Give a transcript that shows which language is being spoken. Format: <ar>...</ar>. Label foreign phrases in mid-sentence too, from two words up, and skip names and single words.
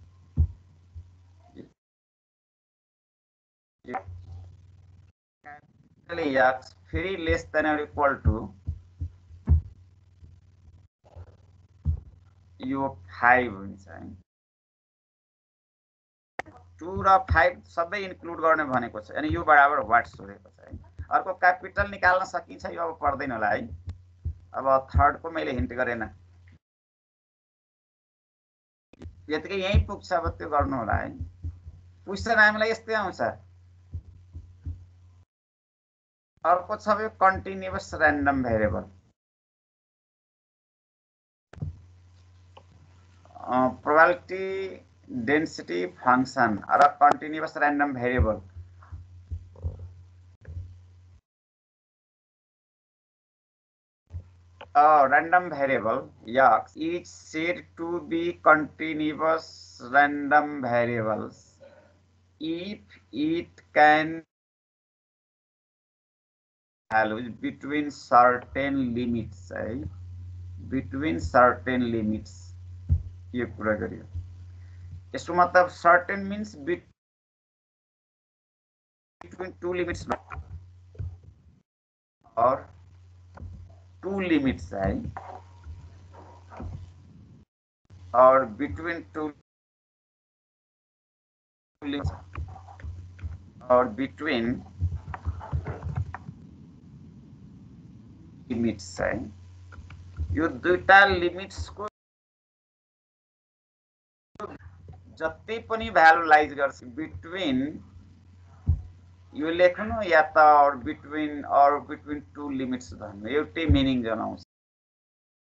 <ne>क्यापिटल x फेरि</ne> <en>less than or equal to</en> <ne>यो 5 हुन्छ है 2 र 5 सबै इन्क्लुड गर्ने भनेको छ अनि यो बराबर व्हाट सोधेको छ है अर्को क्यापिटल निकाल्न सकिन्छ यो अब पर्दैन होला है अब थर्ड को मैले हिन्ट गरेन यतिकै यही पुग्छ अब त्यो गर्नु होला है क्वेशन हामीलाई यस्तै आउँछ अर्को छ यो</ne> <en>continuous random variable probability density function or a continuous random variable a random variable x is said to be continuous random variables if it can values between certain limits between certain limits</en> <ne>यो कुरा गरियो यसको मतलब</ne> <en>certain means between two limits or two limits है or between two limits or between limits</en> <ne>है यो दुईटा लिमिट्स को जति पनि भ्यालुलाइज गर्छ बिट्विन यो लेख्नु या त</ne> <en>or between two limits</en> <ne>भन्नु एउटै मिनिङ जनाउँछ</ne>